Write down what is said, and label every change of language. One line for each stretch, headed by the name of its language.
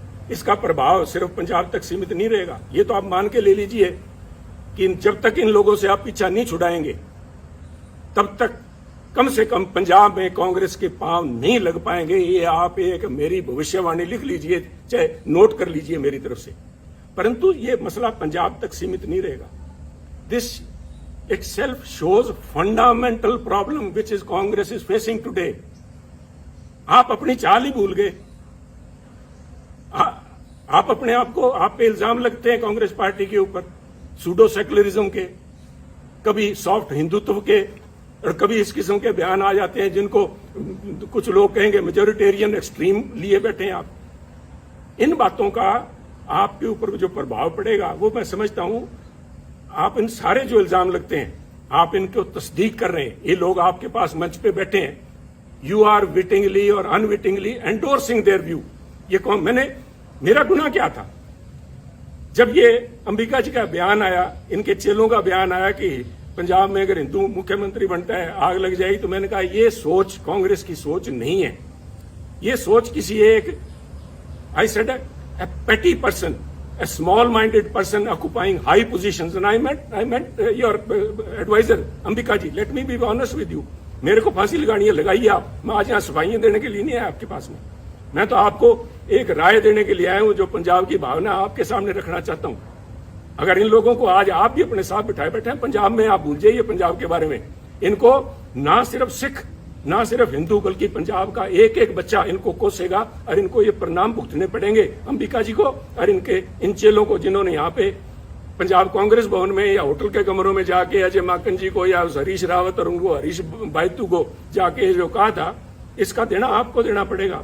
Hindi: इसका प्रभाव सिर्फ पंजाब तक सीमित नहीं रहेगा। ये तो आप मान के ले लीजिए कि जब तक इन लोगों से आप पीछा नहीं छुड़ाएंगे तब तक कम से कम पंजाब में कांग्रेस के पांव नहीं लग पाएंगे। ये आप एक मेरी भविष्यवाणी लिख लीजिए, चाहे नोट कर लीजिए मेरी तरफ से। परंतु ये मसला पंजाब तक सीमित नहीं रहेगा।
English: This itself shows fundamental problem which is Congress is facing today.
Hindi: आप अपनी चाल ही भूल गए। आप अपने आप को, आप पे इल्जाम लगते हैं कांग्रेस पार्टी के ऊपर सूडो सेकुलरिज्म के, कभी सॉफ्ट हिंदुत्व के, और कभी इस किस्म के बयान आ जाते हैं जिनको कुछ लोग कहेंगे मेजोरिटेरियन एक्सट्रीम लिए बैठे हैं आप। इन बातों का आपके ऊपर जो प्रभाव पड़ेगा वो मैं समझता हूं। आप इन सारे जो इल्जाम लगते हैं आप इनको तस्दीक कर रहे हैं। ये लोग आपके पास मंच पे बैठे हैं,
English: You are wittingly और unwittingly endorsing their view.
Hindi: ये कौन, मेरा गुनाह क्या था? जब ये अंबिका जी का बयान आया, इनके चेलों का बयान आया कि पंजाब में अगर हिंदू मुख्यमंत्री बनता है आग लग जाएगी, तो मैंने कहा ये सोच कांग्रेस की सोच नहीं है। ये सोच किसी एक,
English: I said a petty person, a small-minded person occupying high positions, and I meant your advisor, Ambika ji. Let me be honest with you.
Hindi: मेरे को फांसी लगानी है, लगाइए आप। मैं आज यहाँ सफाइयां देने के लिए नहीं आया आपके पास में। मैं तो आपको एक राय देने के लिए आया हूं, जो पंजाब की भावना आपके सामने रखना चाहता हूं। अगर इन लोगों को आज आप भी अपने साथ बिठाए बैठे हैं पंजाब में, आप भूल जाइए पंजाब के बारे में। इनको ना सिर्फ सिख, ना सिर्फ हिंदू, बल्कि पंजाब का एक एक बच्चा इनको कोसेगा और इनको ये परिणाम भुगतने पड़ेंगे, अंबिका जी को और इनके इन चेलों को, जिन्होंने यहाँ पे पंजाब कांग्रेस भवन में या होटल के कमरों में जाके अजय माकन जी को या हरीश रावत और उनको हरीश बायतू को जाके जो कहा था, इसका देना आपको देना पड़ेगा।